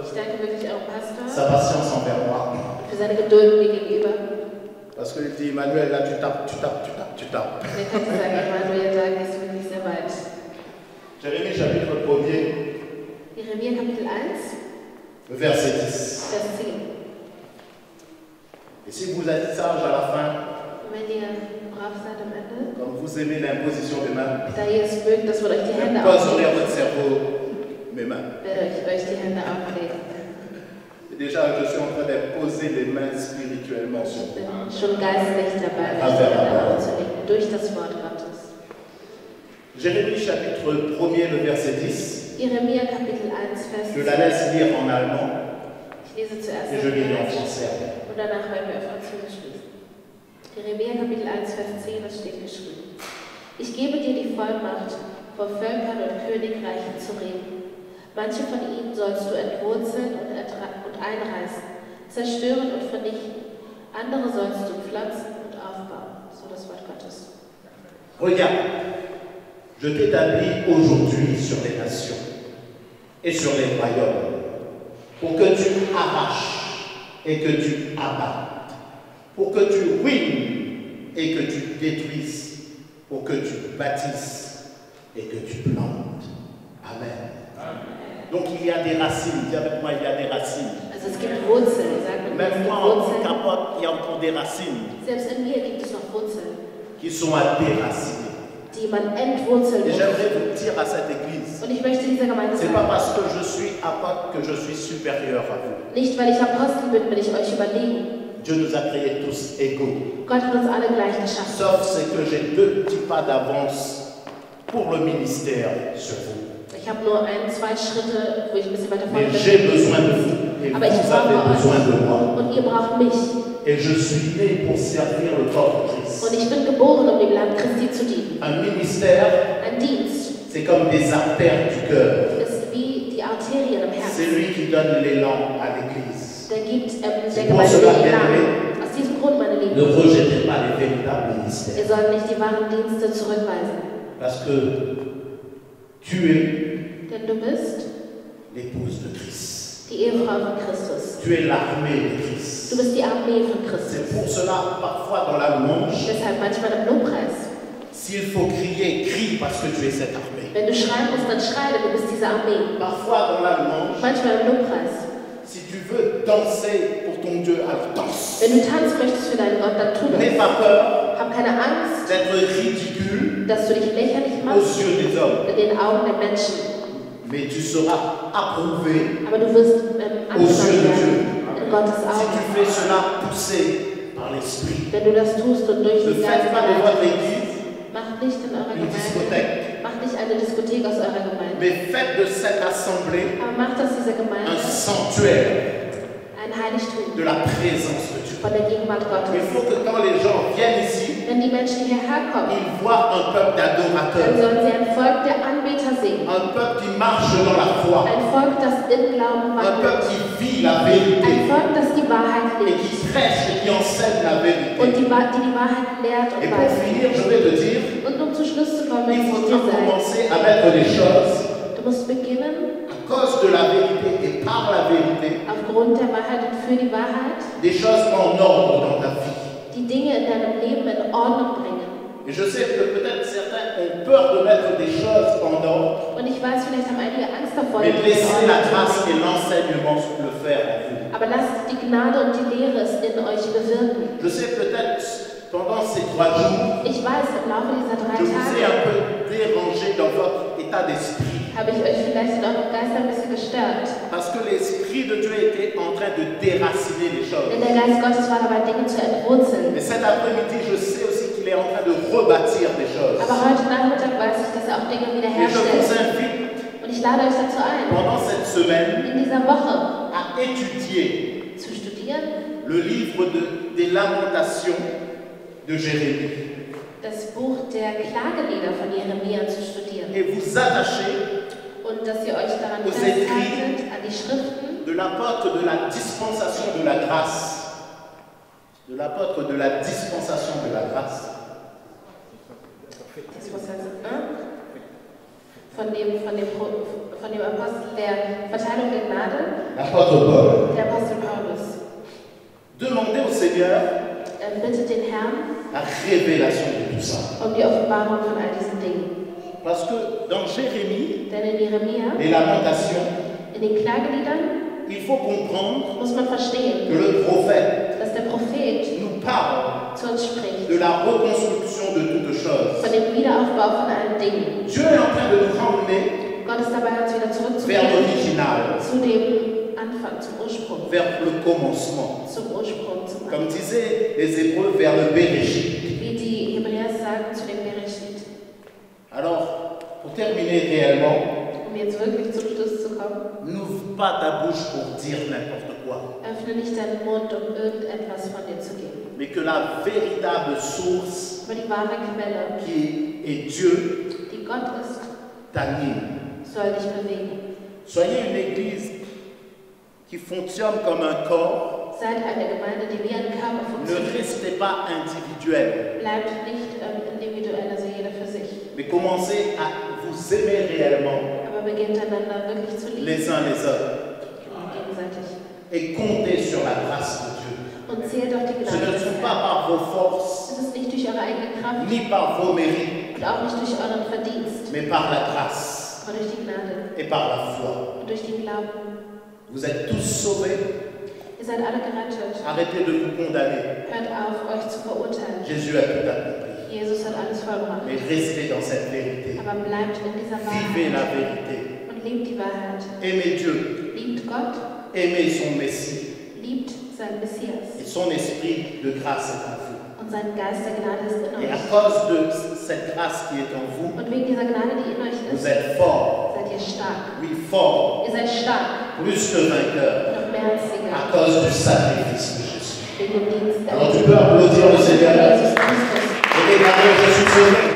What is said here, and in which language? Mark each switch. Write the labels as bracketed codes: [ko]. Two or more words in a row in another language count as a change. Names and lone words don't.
[de] Ich danke wirklich eurem Pastor [fr] sa patience envers moi. [de] für seine Geduld mir gegenüber. [fr] Parce qu'il dit, Emmanuel, là tu tapes, tu tapes, tu tapes, tu tapes. [de] Der könnte sagen, Emanuel, da gehst du wirklich sehr weit. [fr] Jérémie, chapitre 1er, [de] Jeremia Kapitel 1, [fr] le verset 10. [de] Vers 10. [fr] Et si vous êtes sage à la fin, [de] Und wenn ihr brav Ende. [fr] Comme vous aimez l'imposition des mains, [de] Da ihr es mögt, dass wir euch die [fr] je [de] Hände [fr] poserai à [de] auflegen, [fr] votre cerveau mes mains. [de] werde ich euch die Hände auflegen. [fr] Et déjà, je suis en train de poser les mains spirituellement sur [de] Ich [fr] vous. [de] bin schon geistlich dabei, euch die Hände aufzulegen, durch das Wort Gottes. [fr] Jérémie chapitre 1er, le verset 10. [de] Jeremia Kapitel 1, Vers [fr] Je 10. la laisse lire en allemand [de] Ich lese zuerst [fr] et je lirai en français. [de] und danach werden wir auf Französisch lesen. Jeremia Kapitel 1, Vers 10, das steht geschrieben. Ich gebe dir die Vollmacht, vor Völkern und Königreichen zu reden. Manche von ihnen sollst du entwurzeln und einreißen, zerstören und vernichten. Andere sollst du pflanzen und aufbauen. So das Wort Gottes. [fr] Regarde, je t'établis aujourd'hui sur les nations et sur les royaumes, pour que tu arraches et que tu abattes, pour que tu ruines et que tu détruises, pour que tu bâtisses et que tu plantes. Amen. Donc il y a des racines, dis avec moi, il y a des racines. [de] Also es gibt Wurzeln, sagt man. Es [fr] Même [de] gibt [fr] moi, en tant [de] Wurzeln. [fr] qu'apôtre, il y a encore des racines [de] Selbst in mir gibt es noch Wurzeln, [fr] qui sont à déraciner. [de] die man entwurzeln [fr] Et [de] muss. [fr] j'aimerais vous dire à cette église, [de] Und ich möchte dieser Gemeinde [fr] c'est pas [de] sagen, [fr] parce que je suis apôtre que je suis supérieur à vous. [de] nicht weil ich Apostel bin ich euch überlegen. [fr] Dieu nous a créés tous égaux. [de] Gott hat uns alle gleich geschaffen. [fr] Sauf c'est que j'ai 2 petits pas d'avance pour le ministère sur vous. [de] Ich habe nur 1, 2 Schritte, wo ich ein bisschen weiter vorne [fr] Mais [de] bin. [fr] j'ai besoin de vous et [de] Aber ich [fr] vous avez [de] brauche [fr] besoin de moi. [de] euch und ihr braucht mich. [fr] Et je suis né pour servir le corps de Christ. [de] Und ich bin geboren, um dem Land Christi zu dienen. [fr] Un ministère, [de] Ein Dienst [fr] c'est comme des artères du cœur. [de] ist wie die Arterien im [fr] C'est [de] Herzen. [fr] lui qui donne l'élan à l'église. [de] Der gibt der [fr] C'est [de] Gemeinde [fr] pour cela, [de] den [fr] bien-aimé, [de] Elan. Aus diesem Grund, meine [fr] Ne [de] Lieben, [fr] rejetez pas les véritables ministères. [de] ihr sollt nicht die wahren Dienste zurückweisen. [fr] Parce que tu es [de] Denn du bist [fr] l'épouse de Christ. [de] die Ehefrau von Christus. [fr] Tu es l'armée de [de] Du [fr] Christ. [de] bist die Armee von [fr] C'est [de] Christus. [fr] pour cela, parfois dans la louange, [de] Deshalb manchmal im Lobpreis. [fr] s'il faut crier, crie parce que tu es cette armée. [de] Wenn du schreien musst, dann schrei, denn du bist diese Armee. [fr] Parfois dans la louange, [de] Manchmal im Lobpreis. [fr] si tu veux danser pour ton Dieu, alors danse. [de] Wenn du tanzen möchtest für deinen Gott, dann tu [fr] N'aie [de] das. [fr] pas peur [de] Hab keine Angst, [fr] d'être ridicule [de] dass du dich lächerlich [fr] aux [de] machst [fr] yeux des hommes, [de] in den Augen der Menschen. [fr] mais tu seras approuvé [de] Aber du wirst [fr] aux yeux de Dieu. [de] in Gottes [fr] Si [de] Augen. [fr] tu fais cela poussé par l'Esprit. [de] Wenn du das tust und durch [fr] Ne [de] den Geist [fr] faites pas de votre [de] geleitet [fr] église [de] wirst, macht nicht in eurer [fr] une [de] Gemeinde, [fr] discothèque, [de] macht nicht eine Diskothek aus eurer Gemeinde, [fr] mais faites de cette assemblée [de] aber macht aus dieser Gemeinde [fr] un sanctuaire [de] ein Heiligtum [fr] de la présence de Dieu. [de] von der Gegenwart [fr] Il [de] Gottes. [fr] faut que quand les gens viennent ici, [de] Wenn die Menschen hierher kommen, [fr] ils voient un peuple [de] dann [fr] d'adorateurs, [de] sollen sie ein Volk der Anbeter sehen. [fr] un peuple qui marche dans la foi, [de] Ein Volk, das im Glauben [fr] un [de] wandelt. [fr] peuple qui vit la [de] Ein [fr] vérité [de] Volk, das die Wahrheit [fr] et [de] lebt [fr] qui prêche et qui enseigne la [de] und [fr] vérité. [de] die Wahrheit lehrt [fr] Et [de] und [fr] pour [de] weiß. [fr] finir, je vais te dire, [de] Und um zum Schluss zu kommen, [fr] il [de] möchte ich [fr] faudra [de] dir sagen, [fr] commencer à mettre les choses [de] du musst beginnen, [fr] à cause de la vérité et par la vérité, [de] aufgrund der Wahrheit und für die Wahrheit, [fr] des choses en ordre dans ta vie. [de] die Dinge in deinem Leben in Ordnung bringen. [fr] Et je sais que peut-être certains ont peur de mettre des choses en ordre, [de] Und ich weiß, vielleicht haben einige Angst davor, [fr] mais [de] die Dinge in [fr] laissez la [de] Ordnung zu [fr] grâce [de] bringen. [fr] et l'enseignement le faire en vous. [de] Aber lasst die Gnade und die Lehre es in euch bewirken. [fr] Je sais peut-être pendant ces 3 jours, [de] Ich weiß, im Laufe dieser 3 [fr] je vous ai [de] Tage [fr] un peu dérangé dans votre état d'esprit. [de] habe ich euch vielleicht in eurem Geist ein bisschen gestört. [fr] Parce que l'Esprit de Dieu était en train de déraciner les choses. [de] Denn der Geist Gottes war dabei, Dinge zu entwurzeln. [fr] Mais cet après-midi, je sais aussi qu'il est en train de rebâtir des choses. [de] Aber heute Nachmittag weiß ich, dass er auch Dinge [fr] Et je vous [de] wiederherstellt. [fr] invite [de] Und ich lade euch dazu ein, [fr] pendant cette semaine [de] in dieser Woche [fr] à étudier [de] zu studieren, [fr] le livre des lamentations de Jérémie [de] das Buch der Klagelieder von Jeremia zu studieren. [fr] et vous attacher [de] Und dass ihr euch daran [fr] Aux [de] festhaltet, an die Schriften [fr] de l'apôtre de la dispensation de la grâce. De l'apôtre de la dispensation de la grâce. [de] Von dem Apostel der Verteilung der Gnade, [fr] L'apôtre Paul. [de] der Apostel Paulus. [fr] Demandez au Seigneur [de] Bittet den Herrn [fr] la révélation de tout ça. [de] um die Offenbarung von all diesen Dingen. [fr] Parce que dans Jérémie, [de] Denn in Jeremia, [fr] les lamentations, [de] in den Klageliedern, [fr] il faut comprendre [de] muss man [fr] que [de] verstehen, [fr] le prophète [de] dass der Prophet [fr] nous parle [de] zu uns spricht [fr] de la reconstruction de toutes choses. [de] von dem Wiederaufbau von allen Dingen. [fr] Dieu est en train de nous ramener [de] Gott ist dabei, uns wieder [fr] vers [de] zurückzubringen [fr] l'original, [de] zu dem Anfang, zum Ursprung, [fr] vers le commencement. [de] zum Ursprung, zum [fr] Comme [de] Anfang. [fr] disaient les Hébreux, vers le Bereshit. [de] Wie die Hebräer sagen, zu dem Bereshit. [fr] Alors, pour terminer réellement, [de] Um jetzt wirklich zum Schluss zu kommen, [fr] n'ouvre pas ta bouche pour dire n'importe quoi, [de] öffne nicht deinen Mund, um irgendetwas von dir zu geben. [fr] mais que la véritable source [de] Aber die wahre Quelle, [fr] qui est Dieu [de] die Gott ist, [fr] t'anime. [de] soll dich bewegen. [fr] Soyez une église qui fonctionne comme un corps. [de] Seid eine Gemeinde, die wie ein Körper [fr] Ne [de] funktioniert. [fr] restez pas individuel, [de] Bleibt nicht individuell, also jeder für sich. [fr] mais commencez à vous aimer réellement [de] Aber beginnt einander wirklich zu lieben, [fr] les uns les autres [de] gegenseitig. [fr] et comptez sur la grâce de Dieu. [de] Und zählt auf die [fr] Ce [de] Gnade [fr] ne [de] des [fr] sont pas [de] Herrn. [fr] par vos forces, [de] Es ist nicht durch eure eigene Kraft [fr] ni par vos mérites, [de] und auch nicht durch euren Verdienst, [fr] mais par la grâce [de] aber durch die Gnade [fr] et par la foi. [de] und durch den Glauben. [fr] Vous êtes tous sauvés. [de] Ihr seid alle gerettet. [fr] Arrêtez de vous condamner. [de] Hört auf, euch zu verurteilen. [fr] Jésus a tout accompli. [de] Jesus hat alles vollbracht. [fr] Mais restez dans cette vérité. [de] Aber bleibt in dieser [fr] Vivez la [de] Wahrheit [fr] vérité. [de] und lebt die Wahrheit. [fr] Aimez Dieu. [de] Liebt Gott, [fr] Aimez son Messie. [de] liebt seinen Messias. [fr] Et son esprit de grâce est en vous. [de] Und sein Geist der Gnade ist in [fr] Et à [de] euch. [fr] cause de cette grâce qui est en vous, [de] Und wegen dieser Gnade, die in euch [fr] vous [de] ist, [fr] êtes forts. [de] seid ihr stark. [fr] Oui, forts. [de] Ihr seid stark, [fr] Plus que vainqueurs. [de] noch mehr als [fr] À [de] Sieger, [fr] cause du sacrifice de Jésus. [de] wegen dem Dienst [fr] Alors tu peux applaudir le Seigneur. [de] Jesus Christus. [fr] Et déclarer, je suis sauvé.